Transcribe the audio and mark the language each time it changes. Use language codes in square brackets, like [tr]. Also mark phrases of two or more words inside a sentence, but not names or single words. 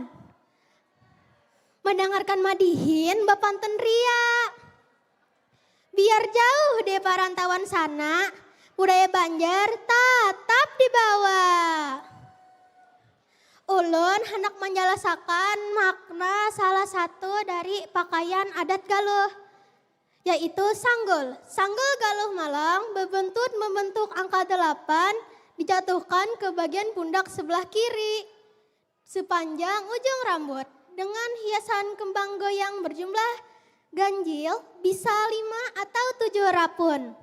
[id] Mendengarkan madihin bapantun ria. Biar jauh deh perantauan sana, budaya Banjar tetap dibawa. Ulun hendak menjelaskan makna salah satu dari pakaian adat Galuh, yaitu sanggul. Sanggul Galuh Malang membentuk angka 8 dijatuhkan ke bagian pundak sebelah kiri sepanjang ujung rambut dengan hiasan kembang goyang berjumlah ganjil bisa 5 atau 7 rapun.